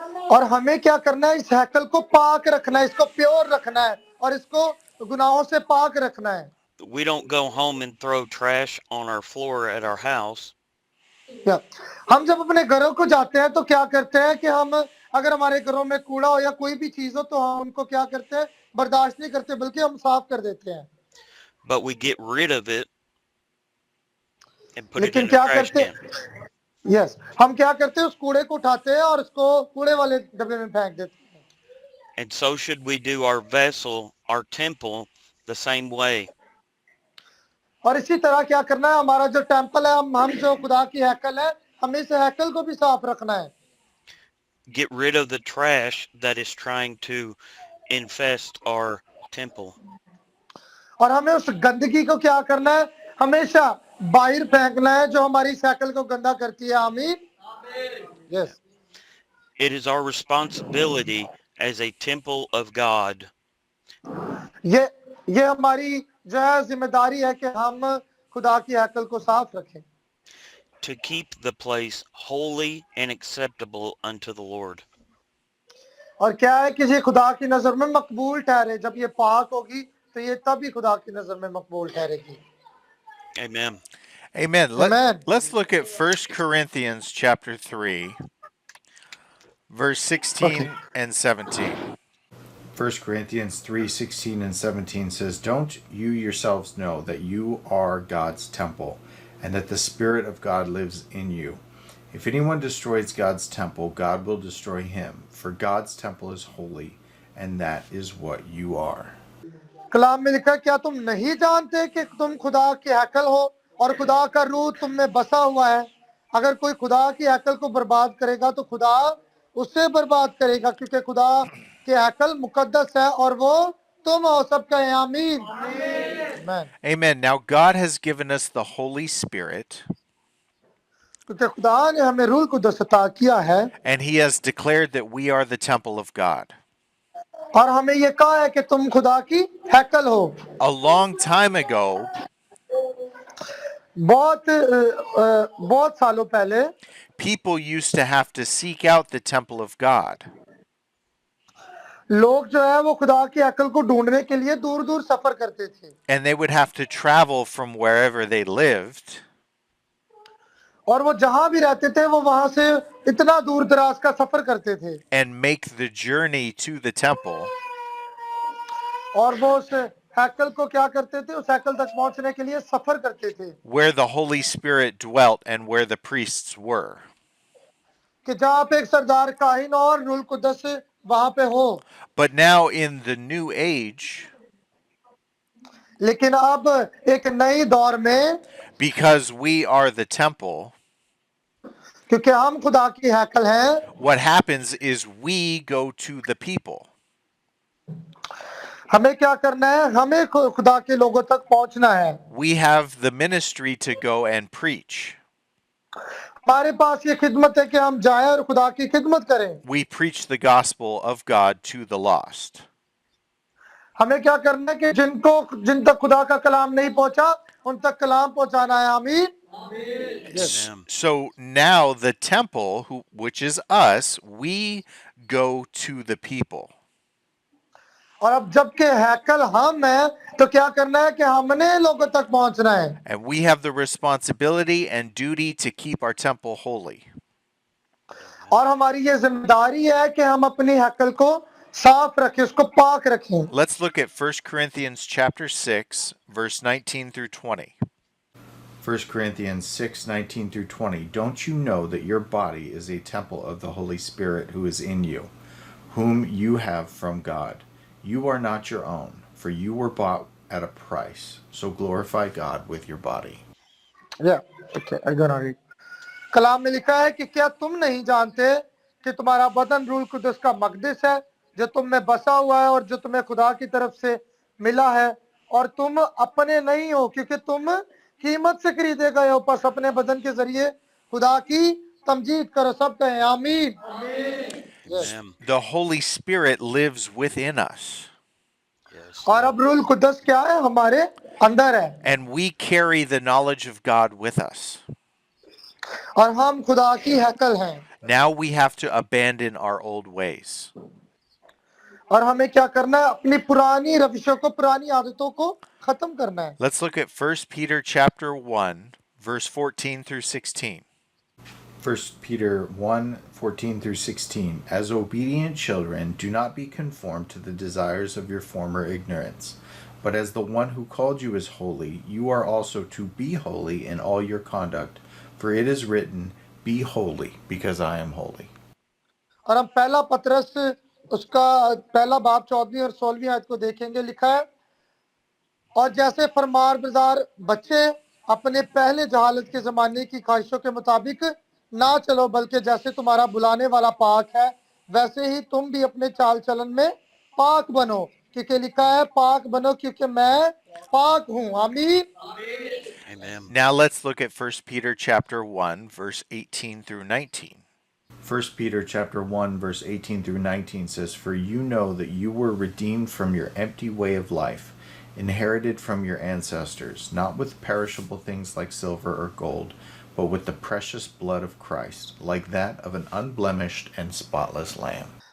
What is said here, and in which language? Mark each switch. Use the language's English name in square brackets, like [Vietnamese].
[Hindi] और हमें क्या करना है इस हैकल को पाक रखना है इसको प्योर रखना है और इसको गुनाहों से पाक रखना है [English] We don't go home and throw trash on our floor at our house. [Hindi] या, हम जब अपने घरों को जाते हैं तो क्या करते हैं कि हम अगर हमारे घरों में कूड़ा हो या कोई भी चीज हो तो हम उनको क्या करते हैं बर्दाश्त नहीं करते बल्कि हम साफ कर देते हैं [English] But we get rid of it and put it [Hindi] लेकिन [English] in a [Hindi] क्या [English] trash [Hindi] करते [English] can. [Hindi] यस हम क्या करते हैं उस कूड़े को उठाते हैं और उसको कूड़े वाले डब्बे में फेंक देते हैं [English] And so should we do our vessel, our temple, the same way. [Hindi] और इसी तरह क्या करना है हमारा जो टेंपल है हम जो खुदा की हैकल है हमें इस हैकल को भी साफ रखना है [English] Get rid of the trash that is trying to infest our temple. [Hindi] और हमें उस गंदगी को क्या करना है हमेशा बाहर फेंकना है जो हमारी हैकल को गंदा करती है आमीन yes [English] It is our responsibility as a temple of God [Hindi] ये हमारी जो है जिम्मेदारी है कि हम खुदा की हैकल को साफ रखें [English] to keep the place holy and acceptable unto the Lord. [Hindi] और क्या है कि ये खुदा की नजर में मकबूल ठहरे जब ये पाक होगी तो ये तभी खुदा की नजर में मकबूल ठहरेगी [English] Amen. Amen. Amen. Let's look at 1 Corinthians chapter 3, verse 16 and 17. 1 Corinthians 3:16 and 17 says, Don't you yourselves know that you are God's temple, and that the Spirit of God lives in you? If anyone destroys God's temple, God will destroy him, for God's temple is holy, and that is what you are. [Hindi] कलाम में लिखा क्या तुम नहीं जानते कि तुम खुदा की हैकल हो और खुदा का रूह तुम में बसा हुआ है अगर कोई खुदा की हैकल को बर्बाद करेगा तो खुदा उससे बर्बाद करेगा क्योंकि खुदा की हैकल मुकद्दस है और वो तुम हो सबका आमीन Amen. [English] Amen. Now God has given us the Holy Spirit, [Hindi] क्योंकि खुदा ने हमें रूह को दस्ता किया है [English] and He has declared that we are the temple of God. [Hindi] और हमें ये कहा है कि तुम खुदा की हैकल हो [English] A long time ago, [Hindi] बहुत सालों पहले [English] people used to have to seek out the temple of God. [Hindi] लोग जो है वो खुदा की अकल को ढूंढने के लिए दूर दूर सफर करते थे [English] and they would have to travel from wherever they lived [Hindi] और वो जहां भी रहते थे वो वहां से इतना दूर दराज का सफर करते थे [English] and make the journey to the temple [Hindi] और वो उस हैकल को क्या करते थे उस हैकल तक पहुंचने के लिए सफर करते थे [English] where the Holy Spirit dwelt and where the priests were. [Hindi] कि जहां पे एक सरदार काहिन और रूल कुदस वहां पे हो [English] But now in the new age, [Hindi] लेकिन अब एक नई दौर में [English] because we are the temple, [Hindi] क्योंकि हम खुदा की हैकल हैं [English] what happens is we go to the people. [Hindi] हमें क्या करना है हमें खुदा के लोगों तक पहुंचना है [English] We have the ministry to go and preach. [Hindi] हमारे पास ये खिदमत है कि हम जाएं और खुदा की खिदमत करें [English] We preach the gospel of God to the lost. [Hindi] हमें क्या करना है कि जिन तक खुदा का कलाम नहीं पहुंचा उन तक कलाम पहुंचाना है आमीन [English] Amen. So now the temple, which is us, we go to the people. [Hindi] और अब जबकि हैकल हम हैं तो क्या करना है कि हमने लोगों तक पहुंचना है [English] And we have the responsibility and duty to keep our temple holy. [Hindi] और हमारी ये जिम्मेदारी है कि हम अपनी हैकल को साफ रखें उसको पाक रखें [English] Let's look at 1 Corinthians chapter 6, verse 19 through 20. 1 Corinthians 6:19 through 20. Don't you know that your body is a temple of the Holy Spirit who is in you, whom you have from God? You are not your own, for you were bought at a price. So glorify God with your body. okay, I gonna read. [Hindi] कलाम में लिखा है कि क्या तुम नहीं जानते कि तुम्हारा बदन रूल कुदस का मकदस है जो तुम में बसा हुआ है और जो तुम्हें खुदा की तरफ से मिला है और तुम अपने नहीं हो क्योंकि तुम कीमत से खरीदे गए हो बस अपने बदन के जरिए खुदा की तमजीद करो सब कहें आमीन [English] Amen. The Holy Spirit lives within us, Yes. [Hindi] और अब रूल कुदस क्या है हमारे अंदर है [English] and we carry the knowledge of God with us. [Hindi] और हम खुदा की हैकल हैं [English] Now we have to abandon our old ways. [Hindi] और हमें क्या करना है अपनी पुरानी रविशों को पुरानी आदतों को खत्म करना है [English] Let's look at 1 Peter chapter 1, verse 14 through 16. 1 Peter 1:14 through 16. As obedient children, do not be conformed to the desires of your former ignorance, but as the one who called you is holy, you are also to be holy in all your conduct, for it is written, "Be holy, because I am holy." [Hindi] और हम पहला पत्रस उसका पहला बाब 14वीं और 16वीं आयत को देखेंगे लिखा है और जैसे फरमानबरदार बच्चे अपने पहले जहालत के जमाने की ख्वाहिशों के मुताबिक ना चलो बल्कि जैसे तुम्हारा बुलाने वाला पाक है वैसे ही तुम भी अपने चाल चलन में पाक बनो क्योंकि लिखा है पाक बनो क्योंकि मैं पाक हूँ आमीन [English] Amen. Now let's look at 1 Peter chapter 1, verse 18 through 19. 1 Peter chapter 1 verse 18 through 19 says, "For you know that you were redeemed from your empty way of life, inherited from your ancestors, not with perishable things like silver or gold, but with the precious blood of Christ, like that of an unblemished and spotless lamb."